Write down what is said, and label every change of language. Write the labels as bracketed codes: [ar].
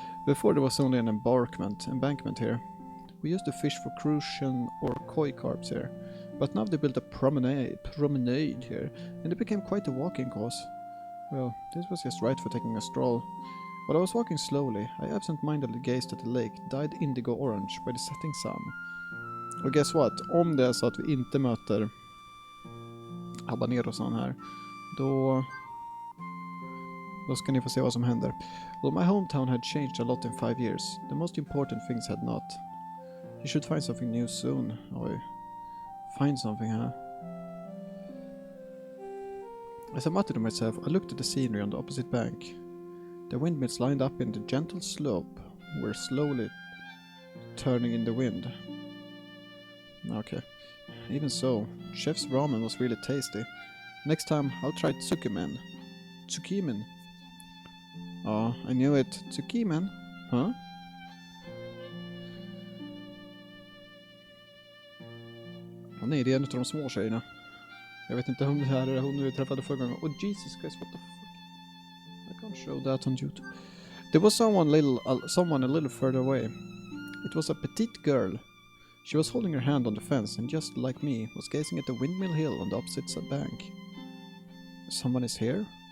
[en] Before there was only an embankment here. We used to fish for crucian or koi carps here. But now they built a promenade here, and it became quite a walking course. Well, this was just right for taking a stroll. While I was walking slowly, I absent-mindedly gazed at the lake, dyed indigo orange by the setting sun. Och guess what? [sv] Om det är så att vi inte möter habanerosan här, då ska ni få se vad som händer. [en] Well, my hometown had changed a lot in 5 years. The most important things had not. You should find something new soon. Oj. Find something, huh? As I muttered to myself, I looked at the scenery on the opposite bank. The windmills lined up in the gentle slope were slowly turning in the wind. Okay. Even so, chef's ramen was really tasty. Next time, I'll try tsukimen. Tsukimen? Oh, I knew it. Tsukimen? Huh? [sv] Oh, nej, det är en av de små tjejerna. Jag vet inte om det här är hon vi träffade förra gången. [en] Oh Jesus Christ, what the fuck? I can't show that on YouTube. There was someone a little further away. It was a petite girl. She was holding her hand on the fence and just like me was gazing at the windmill hill on the opposite bank. Someone is here?